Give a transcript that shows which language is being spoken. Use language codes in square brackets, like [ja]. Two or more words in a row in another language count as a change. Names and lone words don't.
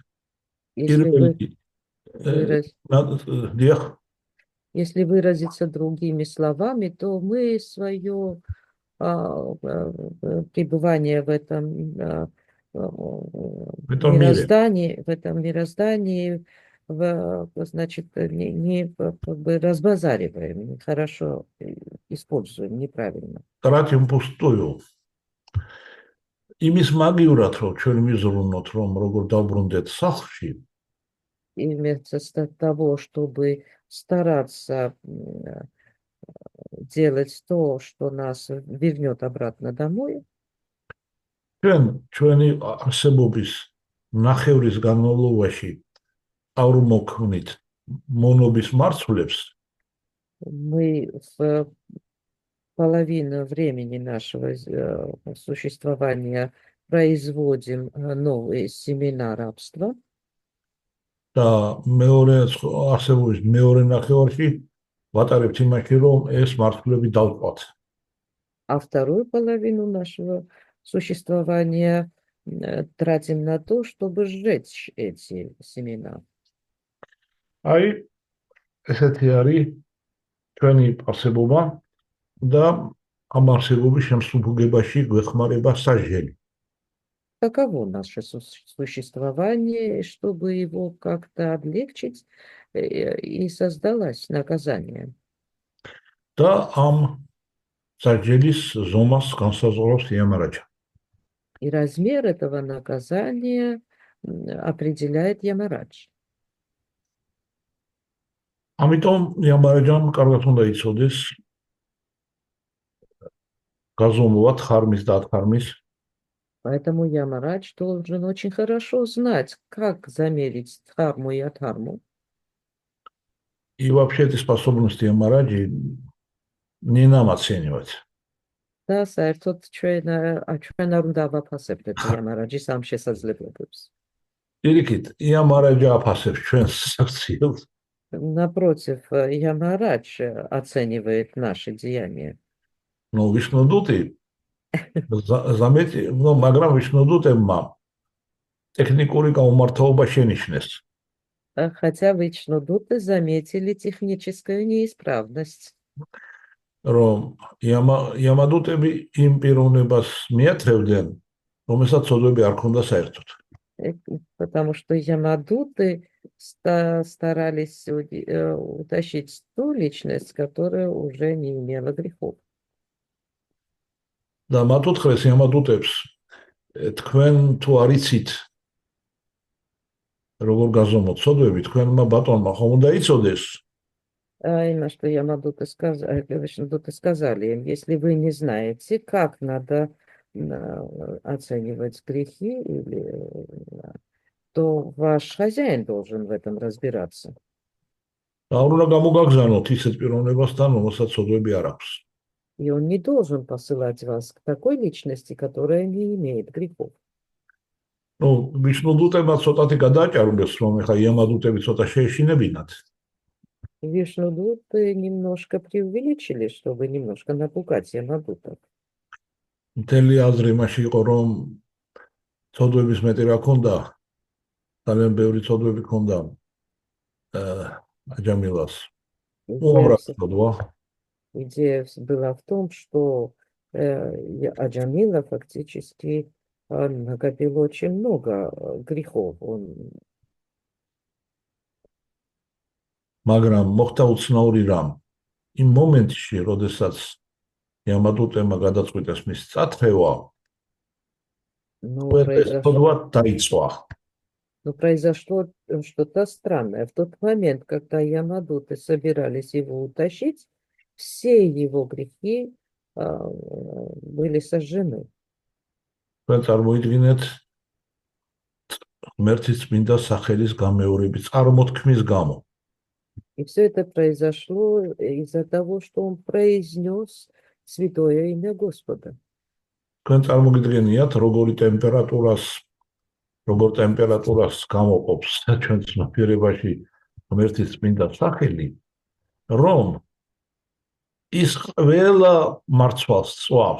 [ru] Если выразиться другими словами, то мы свое пребывание в этом Поэтому мире. в этом мироздании, значит, не как бы разбазариваем, нехорошо используем, неправильно. Тратим пустую. [ka] Იმის მაგივრად, რომ ჩვენ მიზრუნოთ, რომ როგორ დავბრუნდეთ სახლში, [ru] И вместо того, чтобы стараться делать то, что нас вернет обратно домой, [ka] ჩვენი არსებობის ნახევრის განმავლობაში ავრმოქმნით მონობის მარცვლებს, [ru] мы в половину времени нашего существования производим новые семена рабства, [ka] და მეორე არსებობის მეორე ნახევარში ვატარებთ იმაში, რომ ეს მარცვლები დავყვათ. [ru] а вторую половину нашего существования тратим на то, чтобы сжечь эти семена. [ka] აი, ესეთი არის ჩვენი არსებობა და ამ არსებობის შემსრულებაში გვეხმარება სასჯელი. [ru] Таково наше существование, и чтобы его как-то облегчить, и создалось наказание. [ka] და ამ სასჯელის ზომას განსაზღვრავს იამარაჯა. [ru] И размер этого наказания определяет Ямарадж. [ka] ამიტომ იამარაჯამ კარგად უნდა იცოდეს გაზომვა თხარმის და ათარმის [ru] Поэтому Ямарадж должен очень хорошо знать, как замерить дхарму и адхарму. и вообще-то способности Ямараджи не нам оценивать. [ka] და საერთოდ ჩვენ არ უნდა ვაფასებდეთ Ямараჯის ამ შესაძლებლობებს. Ирикит, Ямараджа აფასებს ჩვენს საქციელს. [ru] Напротив, Ямарадж оценивает наши деяния. Ну, вишнудути, заметьте, ну, [ka] მაგრამ ვიშნუდუტებმა ტექნიკური გაუმართლობა შენიშნეს. [ru] Хотя Вичнудуты заметили техническую неисправность. [ka] რომ ямადუტები იმ პიროვნებას მიათრევდნენ, რომელსაც ცოდვები არ ქონდა საერთოდ. [ru] Потому что Ямадуты старались утащить ту личность, которая уже не имела грехов. [ka] და მათ უთხრეს ямადუტებს, თქვენ თუ არ იცით როგორ გაზომოთ ცოდვები, თქვენმა ბატონმა ხომ უნდა იცოდეს. [ru] Именно что Ямадуты сказали им, если вы не знаете, как надо оценивать грехи, то ваш хозяин должен в этом разбираться. [ka] და არ უნდა გამოგაგზავნოთ ისეთ პიროვნებასთან, რომელსაც ცოდვები არ აქვს. [ru] И он не должен посылать вас к такой личности, которая не имеет грехов. Ну, [ka] ვიშნუდუტებმა ცოტათი გადააჭარულეს, რომ ეხა ямადუტები ცოტა შეეშინებინათ. [ru] Вишнудуты немножко преувеличили, чтобы немножко напугать Ямадутов. [ka] მთელი აზრი იმაში იყო, რომ ცოდვების მეტი რა ქონდა, ძალიან ბევრი ცოდვები ქონდა აჯამილას. [ru] Идея была в том, что Аджамила фактически накопил очень много грехов. [ka] მაგრამ მოხდა უცნაური რამ. იმ მომენტში, როდესაც ямადუტებმა გადაწყვიტეს მის წათრევა, დაიწყო. [ru] Но произошло что-то странное. В тот момент, когда Ямадуты собирались его утащить, все его грехи были сожжены. [ka] წარმოიდგინეთ ღმერთის წმინდა სახელის გამეორების წარმოთქმის გამო. [ru] И все это произошло из-за того, что он произнес святое имя Господа. [ka] თქვენ წარმოგიდგენიათ, როგორ ტემპერატურას გამოყოფს ჩვენ ცნობიერებაში ღმერთის წმინდა სახელი, რომ ის ყველა მარცვალს წვავს.